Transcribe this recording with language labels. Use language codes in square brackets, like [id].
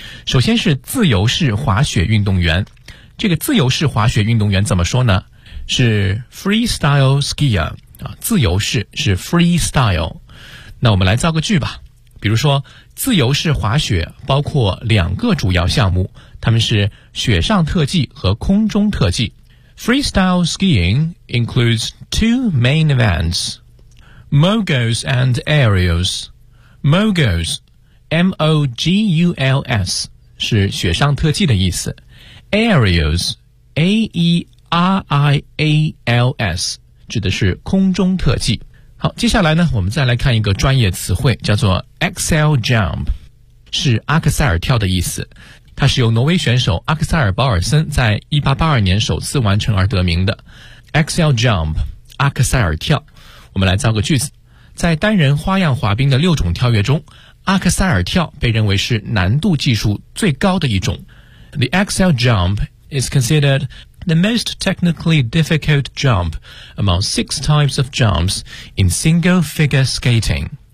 [zh] 首先是自由式滑雪运动员，这个自由式滑雪运动员怎么说呢？是 freestyle skier、自由式是 freestyle。那我们来造个句吧，比如说自由式滑雪包括两个主要项目，他们是雪上特技和空中特技。 [en] Freestyle skiing includes two main events, moguls and aerials. [zh] Moguls, M-O-G-U-L-S, 是雪上特技的意思。 Aerials, A-E-R-I-A-L-S, 指的是空中特技。好，接下来呢我们再来看一个专业词汇，叫做 Axel Jump， 是阿克塞尔跳的意思。它是由挪威选手阿克塞尔保尔森在1882年首次完成而得名的。 Axel Jump， 阿克塞尔跳。我们来造个句子，在单人花样滑冰的六种跳跃中，阿克塞尔跳被认为是难度技术最高的一种。 [en] The Axel Jump is considered the most technically difficult jump among six types of jumps in single figure skating。